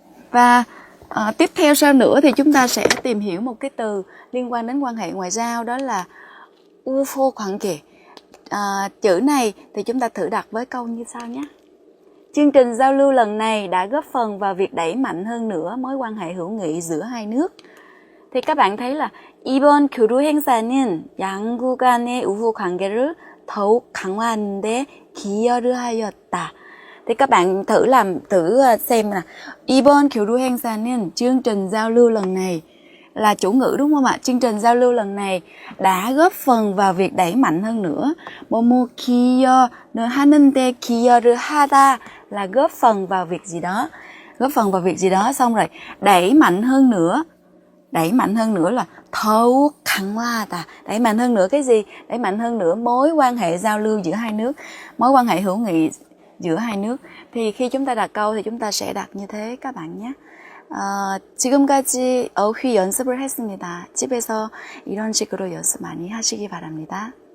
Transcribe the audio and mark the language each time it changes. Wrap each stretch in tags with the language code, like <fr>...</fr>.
<vi>Và tiếp theo sau nữa thì chúng ta sẽ tìm hiểu một cái từ liên quan đến quan hệ ngoại giao, đó là 우호관계. Chữ này thì chúng ta thử đặt với câu như sau nhé. Chương trình giao lưu lần này đã góp phần vào việc đẩy mạnh hơn nữa mối quan hệ hữu nghị giữa hai nước. Thì các bạn thấy là</vi> <ko>이번 교류 행사는 양국 간의 우호 관계를 더욱 강화하는 데 기여를 하였다.</ko> <vi>Thì các bạn thử xem là</vi> <ko>이번 교류 행사는</ko> <vi>chương trình giao lưu lần này là chủ ngữ, đúng không ạ? Chương trình giao lưu lần này đã góp phần vào việc đẩy mạnh hơn nữa.</vi> <ko>뭐뭐 기여하는데 기여를 하다</ko> <vi>là góp phần vào việc gì đó. Góp phần vào việc gì đó, xong rồi đẩy mạnh hơn nữa. đẩy mạnh hơn nữa là</vi> <ko>더욱 강화하다.</ko> <vi>Đẩy mạnh hơn nữa cái gì? Đẩy mạnh hơn nữa mối quan hệ giao lưu giữa hai nước, mối quan hệ hữu nghị giữa hai nước. Thì khi chúng ta đặt câu thì chúng ta sẽ đặt như thế các bạn nhé.</vi> <ko>지금까지 어휘 연습을 했습니다. 집에서 이런 식으로 연습 많이 하시기 바랍니다.</ko>